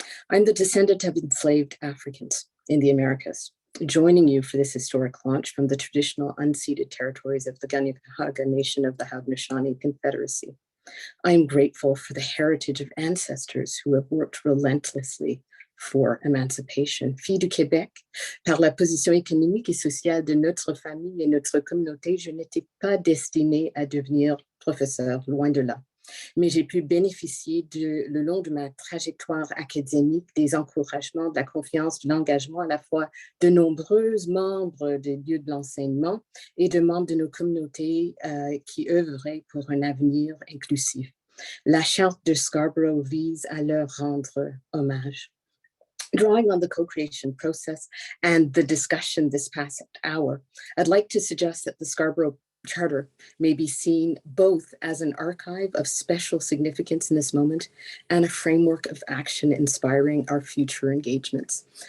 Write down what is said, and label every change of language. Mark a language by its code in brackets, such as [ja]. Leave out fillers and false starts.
[en] I'm the descendant of enslaved Africans in the Americas, joining you for this historic launch from the traditional unceded territories of the Kanien'kehá:ka Nation of the Haudenosaunee Confederacy. I am grateful for the heritage of ancestors who have worked relentlessly for émancipation. [fr] Fille du Québec, par la position économique et sociale de notre famille et notre communauté, je n'étais pas destinée à devenir professeur, loin de là. Mais j'ai pu bénéficier le long de ma trajectoire académique des encouragements, de la confiance, de l'engagement à la fois de nombreux membres des lieux de l'enseignement et de membres de nos communautés qui œuvraient pour un avenir inclusif. La charte de Scarborough vise à leur rendre hommage. [en] Drawing on the co-creation process and the discussion this past hour, I'd like to suggest that the Scarborough Charter may be seen both as an archive of special significance in this moment and a framework of action inspiring our future engagements.